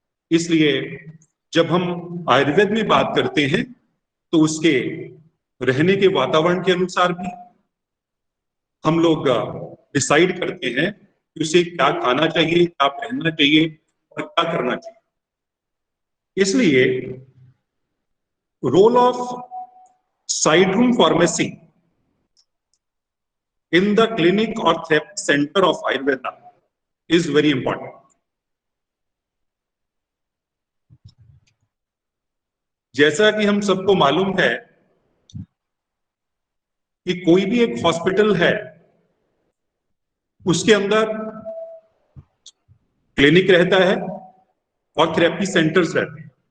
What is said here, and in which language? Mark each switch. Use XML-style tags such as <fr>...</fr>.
<hi>इसलिए जब हम आयुर्वेद में बात करते हैं तो उसके रहने के वातावरण के अनुसार भी हम लोग डिसाइड करते हैं कि उसे क्या खाना चाहिए, क्या पहनना चाहिए और क्या करना चाहिए।</hi> <en>इसलिए role of side room pharmacy in the clinic or therapy center of Ayurveda is very important.</en> <hi>जैसा कि हम सबको मालूम है कि कोई भी एक हॉस्पिटल है उसके अंदर क्लिनिक रहता है और थेरेपी सेंटर्स रहते हैं।</hi>